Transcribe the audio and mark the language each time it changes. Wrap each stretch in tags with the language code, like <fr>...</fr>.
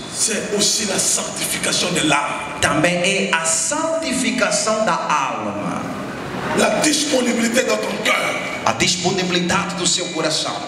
<fr>C'est aussi la sanctification de l'âme.</fr> <pt>Também é a santificação da alma.</pt> <fr>La disponibilité dans ton cœur.</fr> <pt>A disponibilidade do seu coração.</pt>